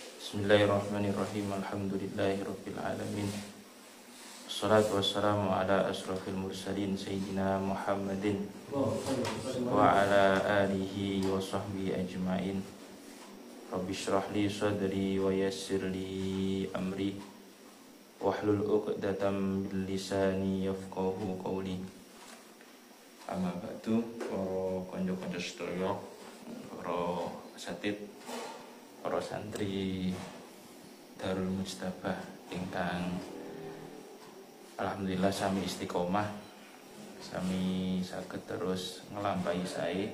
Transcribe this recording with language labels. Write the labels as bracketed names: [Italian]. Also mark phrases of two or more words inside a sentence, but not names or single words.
[Arabic] بسم الله الرحمن الرحيم. الحمد لله رب العالمين. والصلاة والسلام على أشرف المرسلين سيدنا محمد وعلى آله وصحبه أجمعين. رب اشرح لي صدري ويسر لي أمري واحلل عقدة من لساني يفقهوا قولي. أما بعد, [Javanese] para kanca-kanca sedaya, para asatidz, para santri Darul Mustabah ingkang alhamdulillah sami istiqomah, sami saged terus ngelampahi sae.